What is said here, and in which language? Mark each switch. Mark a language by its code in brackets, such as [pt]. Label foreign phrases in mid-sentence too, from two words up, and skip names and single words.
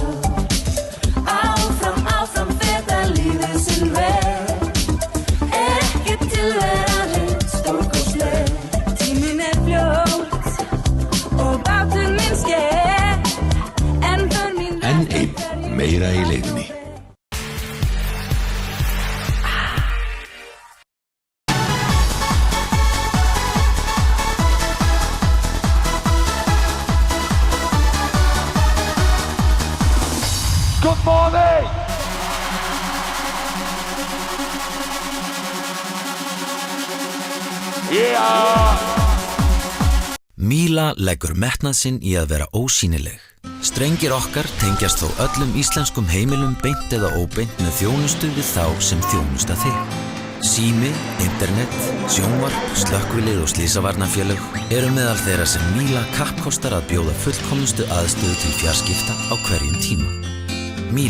[is] Áfram, áfram, feta lífið sinn veg. Ekki tilveran stórkostleg. Tíminn fljót og bátur minn sker. En börn mín Enn einn, meira í leiðinni. [en] Good morning! Yeah! [is] Míla leggur metnað sinn í að vera ósýnileg. Strengir okkar tengjast þó öllum íslenskum heimilum beint eða óbeint með þjónustu við þá sem þjónusta þig. Sími, internet, sjónvarp, slökkvilið og slysavarnarfélög eru meðal þeirra sem Míla kappkostar að bjóða fullkomnustu aðstöðu til fjarskipta á hverjum tíma.